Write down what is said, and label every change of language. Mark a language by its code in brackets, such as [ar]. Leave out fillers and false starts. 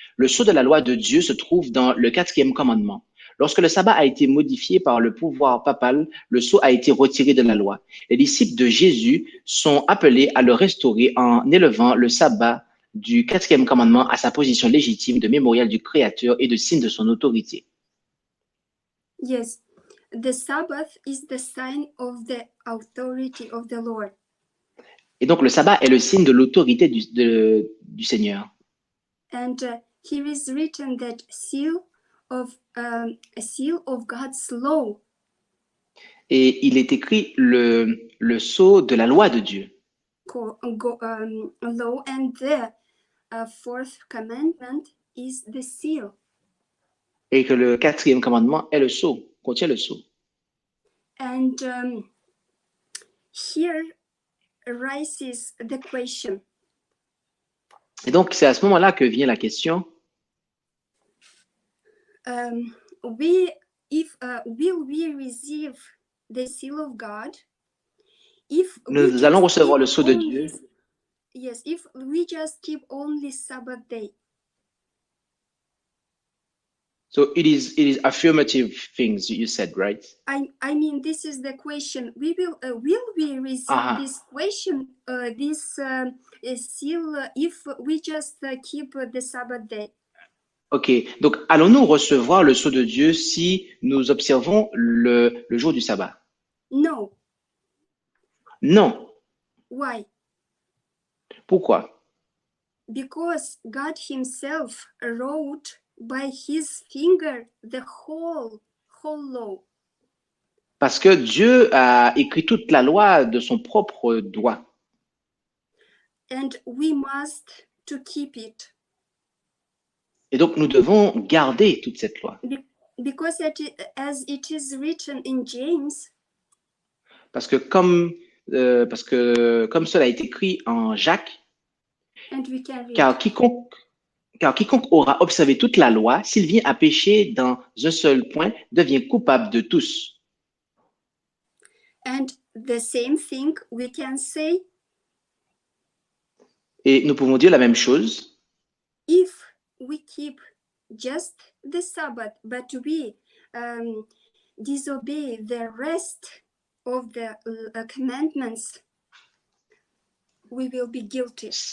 [fr] Le sceau de la loi de Dieu se trouve dans le 4e commandement. Lorsque le sabbat a été modifié par le pouvoir papal, le sceau a été retiré de la loi. Les disciples de Jésus sont appelés à le restaurer en élevant le sabbat du 4e commandement à sa position légitime de mémorial du Créateur et de signe de son autorité. [en] Yes, the Sabbath is the sign of the authority of the Lord. [fr] Et donc le sabbat est le signe de l'autorité du Seigneur. [en] And here is written that a seal of God's law. [fr] Et il est écrit le sceau de la loi de Dieu. [en] Law, and the fourth commandment is the seal. [fr] Et que le 4e commandement est le sceau, contient le sceau. [en] And here arises the question. [fr] Et donc c'est à ce moment-là que vient la question. [en] Will we receive the seal of God if [fr] Nous allons recevoir le sceau de Dieu [en] yes, if we just keep only Sabbath day. So it is affirmative things you said, right? I mean, this is the question. We will we receive this question, this seal if we just keep the Sabbath day? [fr] Ok, donc allons-nous recevoir le sceau de Dieu si nous observons le jour du sabbat? [en] No. [fr] Non. [en] Why? [fr] Pourquoi? [en] Because God himself wrote by his finger the whole law. [fr] Parce que Dieu a écrit toute la loi de son propre doigt. [en] And we must to keep it. [fr] Et donc nous devons garder toute cette loi. [en] Because as it is written in James. [fr] Parce que comme cela est écrit en Jacques, [en] and we can read. [fr] car quiconque aura observé toute la loi, s'il vient à pécher dans un seul point, devient coupable de tous. [en] And the same thing we can say. [fr] Et nous pouvons dire la même chose. [en] If we keep just the Sabbath, but we disobey the rest of the commandments, we will be guilty.